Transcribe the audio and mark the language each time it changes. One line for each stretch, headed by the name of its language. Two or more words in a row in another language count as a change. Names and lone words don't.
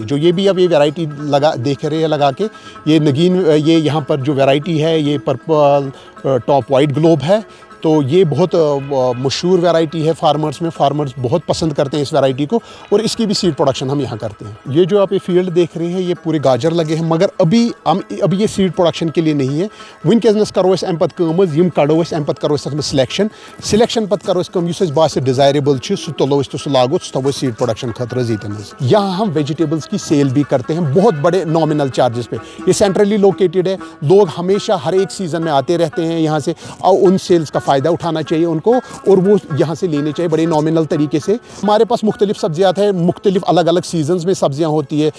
Hindi: जो ये भी अब ये वैरायटी देख रहे हैं लगा के, ये नगीन, ये यहाँ पर जो वैरायटी है ये पर्पल टॉप वाइट ग्लोब है। तो ये बहुत मशहूर वैरायटी है फार्मर्स में। फार्मर्स बहुत पसंद करते हैं इस वैरायटी को, और इसकी भी
English: seed production
Hindi: हम यहाँ करते हैं। ये जो आप ये फील्ड देख रहे हैं ये पूरे गाजर लगे हैं, मगर अभी ये
English: seed production
Hindi: के लिए नहीं है।
Kashmiri: वनकस करो अस अम पत्त कम यम कड़ो अस अम पत्त करो अस सिलेक्शन पत्त करो अस कम युस अस बासे डिजायरेबल छ सु तुलो अस तो सु लागो सु थवो
English: seed production
Kashmiri: खतर जीतन।
Hindi: यहाँ हम वेजिटेबल्स की सेल भी करते हैं बहुत बड़े
English: nominal charges
Hindi: पे। ये सेंट्रली लोकेटेड है। लोग हमेशा हर एक सीज़न में आते रहते हैं यहाँ से, और उन सेल्स का फ़ायदा उठाना चाहिए उनको, और वो यहाँ से लेने चाहिए बड़े नॉमिनल तरीके से। हमारे पास मुख्तलिफ सब्जियात हैं, मुख्तलिफ अलग अलग सीजन्स में सब्जियाँ होती है।